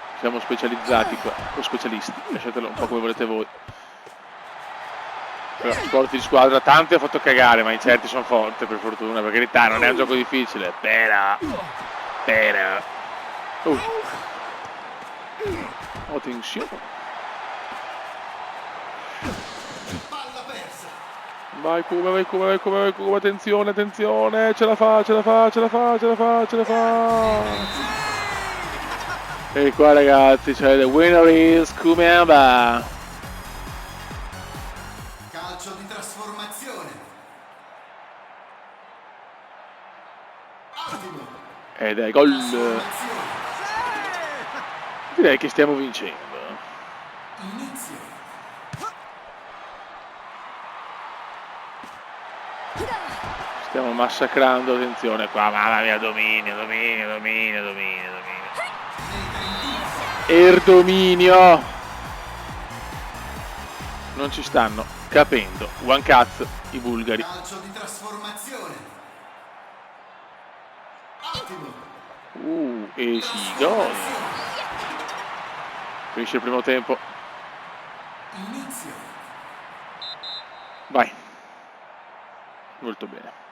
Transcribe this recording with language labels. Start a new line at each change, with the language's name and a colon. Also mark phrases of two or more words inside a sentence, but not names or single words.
Italian: Siamo specializzati qua, o specialisti, lasciatelo un po' come volete voi. Però sport di squadra, tanti ha fatto cagare, ma in certi sono forti per fortuna, per carità, non è un gioco difficile, però. Attenzione. Vai Kuma, vai Kuma, vai Kuma, vai Kuma, attenzione, attenzione, ce la fa. E qua ragazzi, cioè
English: the winner is Kumeba.
Italian: Calcio di trasformazione. Ottimo. Ed è gol. Direi che stiamo vincendo. Inizio. Stiamo massacrando, attenzione qua, mamma mia, dominio. Erdominio. Non ci stanno capendo.
English: One cut
Italian: i bulgari. Calcio di trasformazione. Ottimo. E si gol. Finisce il primo tempo. Inizio. Vai. Molto bene.